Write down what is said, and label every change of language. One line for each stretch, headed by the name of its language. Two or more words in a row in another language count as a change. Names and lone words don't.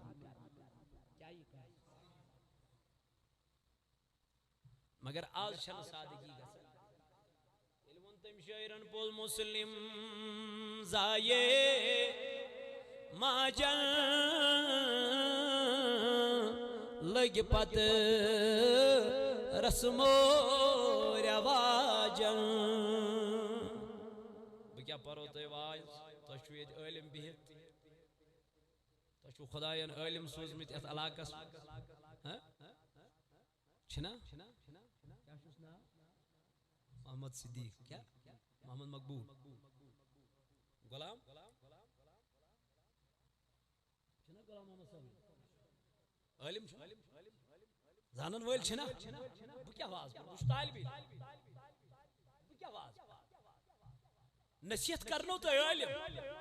Kashmiri: مگر آج چھنہٕ سادگی گژھان ییٚلہِ ووٚن تٔمۍ شٲعرن پوٚز مسلم زایے ماجن لٔگۍ پتہٕ رسمو رواجن بہٕ کیٛاہ پرو تۄہہِ واز تۄہہِ چھُو ییٚتہِ عٲلِم بِہِتھ تۄہہِ چھُو خۄدایَن عٲلِم سوٗزمٕتۍ یتھ علاقس چھِنا محمد صدیق کیا محمد مقبول غلام چھنا غلام محمد صاحب عالم زانن وٲلۍ چھنا بہٕ کیٛاہ واز بہٕ چھُس طالب علم بہٕ کیٛاہ واز نصیحت کرنو تۄہہِ عالم